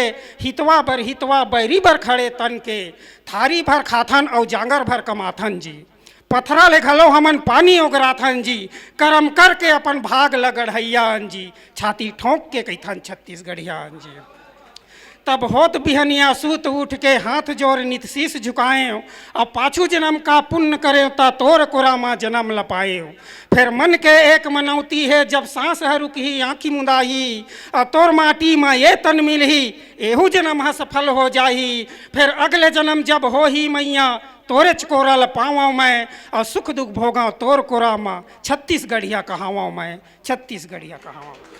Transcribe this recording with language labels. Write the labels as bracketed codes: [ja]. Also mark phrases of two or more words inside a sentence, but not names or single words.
[hne] हितवा बैरी बर खड़े तन के, थारी भर खाथन और जांगर भर कमाथन जी। पथरा ले घलो हमन पानी ओगराथन जी, करम करके अपन भाग लगढ़ैया जी, छाती ठोंक के कैथन छत्तीसगढ़िया जी। तब होत बिहनिया सूत उठ के हाथ जोर नित शीश झुकाए, और पाछू जन्म का पुण्य करे ता तोर कोरा माँ जन्म लपाए। फिर मन के एक मनौती है जब सांस है रुकही आँखी मुदाही, और तोर माटी माँ ये तन मिलही एहू जन्म है सफल हो जाही। फिर अगले जन्म जब हो ही मैया तोरे चकोरा लपावा मैं, और सुख दुख भोगा तोर कोरा माँ छत्तीसगढ़िया कहावा मैं, छत्तीसगढ़िया कहावा।